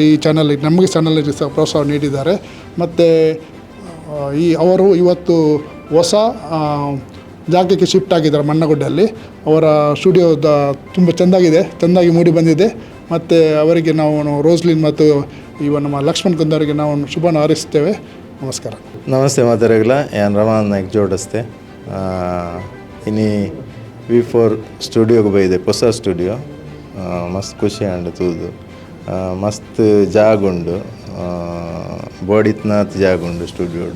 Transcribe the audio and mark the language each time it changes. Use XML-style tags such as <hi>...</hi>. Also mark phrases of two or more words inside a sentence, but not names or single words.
<kn>ಈ ಚಾನಲ್ ನಮಗೆ ಚಾನಲ್ಗೆ ಸಹ ಪ್ರೋತ್ಸಾಹ ನೀಡಿದ್ದಾರೆ. ಮತ್ತು ಅವರು ಇವತ್ತು ಹೊಸ ಜಾಗಕ್ಕೆ ಶಿಫ್ಟ್ ಆಗಿದ್ದಾರೆ ಮಣ್ಣಗುಡ್ಡೆಯಲ್ಲಿ. ಅವರ ಸ್ಟುಡಿಯೋದ ತುಂಬ ಚೆಂದಾಗಿ ಮೂಡಿ ಬಂದಿದೆ. ಮತ್ತು ಅವರಿಗೆ ನಾವು ರೋಸ್ಲಿನ್ ಮತ್ತು ನಮ್ಮ ಲಕ್ಷ್ಮಣ್ ಕುಂದರಿಗೆ ನಾವು ಶುಭವನ್ನು ಹಾರೈಸುತ್ತೇವೆ. ನಮಸ್ಕಾರ.</kn> <tcy>ನಮಸ್ತೆ ಮಾತಾಡೋಲ್ಲ, ಯಾನ್ ರಮಾನ್ ನಾಯ್ಕ್ ಜೋಡಿಸ್ತೆ. ಇನ್ನಿ V4 ಸ್ಟುಡಿಯೋಗೆ ಬೈದೆ, ಹೊಸ ಸ್ಟುಡಿಯೋ ಮಸ್ತ್ ಖುಷಿ ಅಂಡು ತೂದು. ಮಸ್ತ್ ಜಾಗುಂಡು, ಬೋಡಿತ್ನಾಥ್ ಜಾಗುಂಡು ಸ್ಟುಡಿಯೋಡು.</tcy>